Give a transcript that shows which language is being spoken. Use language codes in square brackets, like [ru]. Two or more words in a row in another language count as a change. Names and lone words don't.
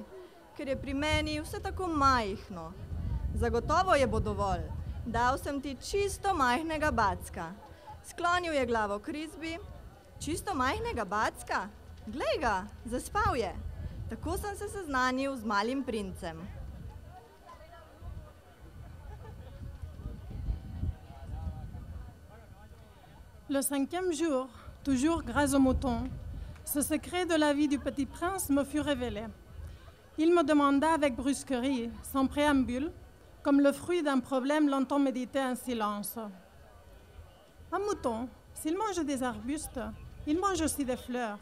[sl] Ker je pri meni vse tako majhno." "Zagotovo je bo dovolj. Dal sem ti čisto majhnega backa." Sklonil je glavo k risbi. "Čisto majhnega backa? Glej ga, zaspal je." Tako sem se seznanil z malim princem. [fr] Le 5e jour, toujours grâce au mouton, ce secret de la vie du petit prince me fut révélé. Il me demanda avec brusquerie, sans préambule, comme le fruit d'un problème longtemps médité en silence: "Un mouton, s'il mange des arbustes, il mange aussi des fleurs.